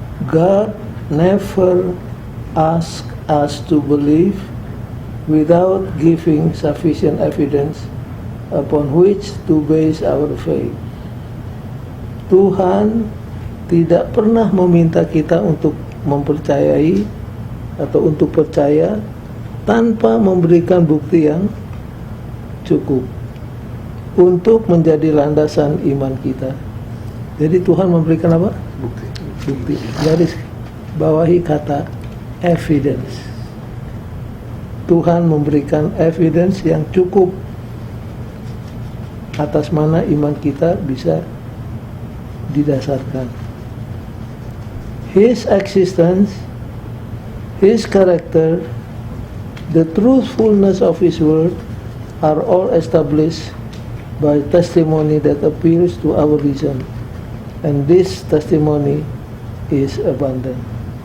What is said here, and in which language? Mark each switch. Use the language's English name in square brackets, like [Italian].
[English] God never ask us to believe without giving sufficient evidence upon which to base our faith. [Indonesian] Tuhan tidak pernah meminta kita untuk mempercayai atau untuk percaya tanpa memberikan bukti yang cukup untuk menjadi landasan iman kita. Jadi Tuhan memberikan apa? Bukti. Garis bawahi kata evidence. Tuhan memberikan evidence yang cukup atas mana iman kita bisa didasarkan. [English] His existence, His character, the truthfulness of His word are all established by testimony that appeals to our reason, and this testimony is abundant.